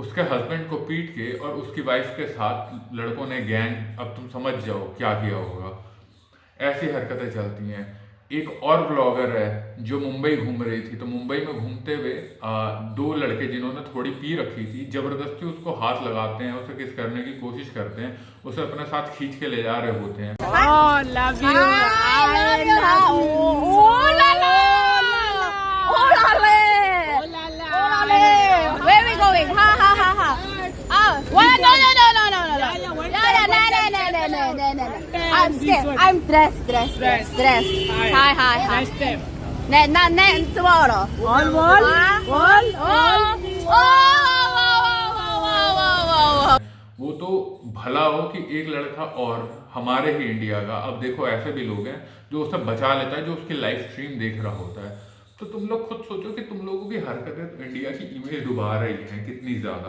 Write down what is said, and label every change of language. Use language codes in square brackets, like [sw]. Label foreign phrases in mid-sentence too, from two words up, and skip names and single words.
[hi] उसके हस्बैंड को पीट के और उसकी वाइफ के साथ लड़कों ने गैंग, अब तुम समझ जाओ क्या किया होगा। ऐसी हरकतें चलती हैं। एक और ब्लॉगर है जो मुंबई घूम रही थी, तो मुंबई में घूमते हुए दो लड़के जिन्होंने थोड़ी पी रखी थी, जबरदस्ती उसको हाथ लगाते हैं, उसे किस करने की कोशिश करते हैं, उसे अपने साथ खींच के ले जा रहे होते हैं। [en] Oh, love you. I love you. Oh la la. Oh la la. Oh la la. Oh la la. Where we going? Ha ha ha ha. Oh, what? No no no no no no no. No. I'm scared. I'm dressed. Hi. Next step. Tomorrow. Wall. [hi] वो तो भला हो कि एक लड़का और हमारे ही इंडिया का, अब देखो ऐसे भी लोग हैं जो उसे बचा लेता है, जो उसकी [en] live stream [hi] देख रहा होता है। तो तुम लोग खुद सोचो कि तुम लोगों की हरकतें तो इंडिया की इमेज डुबा रही हैं कितनी ज्यादा।